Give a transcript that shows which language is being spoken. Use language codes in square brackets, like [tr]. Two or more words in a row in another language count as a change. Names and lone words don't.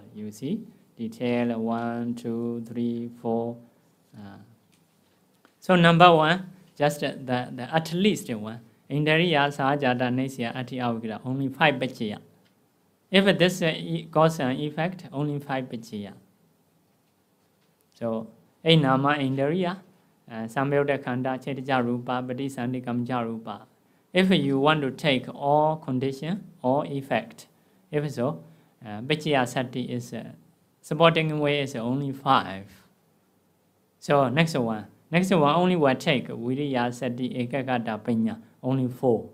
[en] You see, detail 1, 2, 3, 4. So number 1, just the at least one. Indriya, [pi] Sahajata, Nesya, Ati, Avigata, [en] only 5 Paccaya. If this cause and effect, only 5 Paccaya. So 8 [pi] Nama Indriya, Sambhyota Khanda, Chaitaja Rupa, Paṭṭhāna Rupa. [en] If you want to take all condition, all effect, if so, [pi] Paccaya Sati [en] is supporting way is only 5. So next one only will take [pi] Viriya Sati Ekagata Panya, [en] only 4.